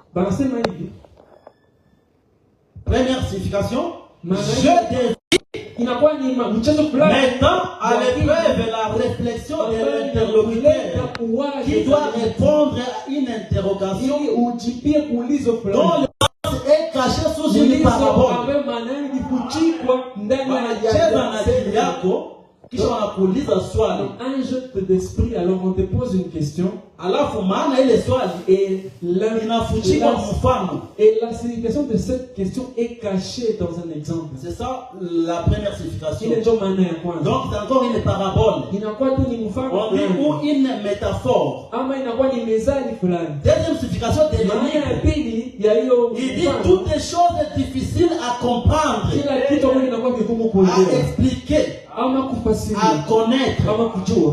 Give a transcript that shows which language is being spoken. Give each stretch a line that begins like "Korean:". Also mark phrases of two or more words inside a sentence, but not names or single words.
French: Première signification. Mettant à l'épreuve la réflexion de l'interlocuteur qui doit répondre à une interrogation dont le sens est caché sous une parabole.
Swahili: Kisha wanakuuliza swali.
French: Un jeu d'esprit, alors on te pose une question.
Swahili: Alafu maana ile swali inafuchika mfano.
French: Et la signification de cette question est cachée dans un exemple. C'est ça la première signification. Donc c'est encore une parabole. On dit ou une métaphore. Deuxième signification de l'énigme. Il dit toutes les choses difficiles à comprendre, à expliquer, à connaître.